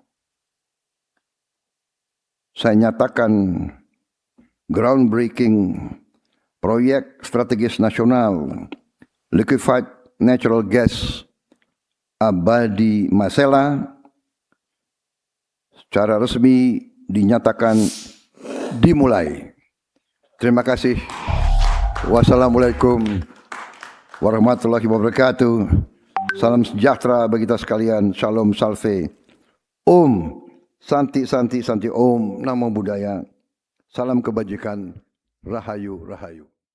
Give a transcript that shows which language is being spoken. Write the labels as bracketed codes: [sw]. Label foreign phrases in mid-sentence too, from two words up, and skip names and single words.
[id] saya nyatakan groundbreaking proyek strategis nasional [en] liquefied natural gas [id] Abadi Masela secara resmi dinyatakan dimulai. Terima kasih. [ar] والسلام عليكم ورحمة الله وبركاته. [id] Salam sejahtera bagi kita sekalian. [he] Shalom salve. [sa] ॐ शान्ति शान्ति शान्ति ॐ [pi] Namo Buddhaya. [id] Salam kebajikan. Rahayu Rahayu.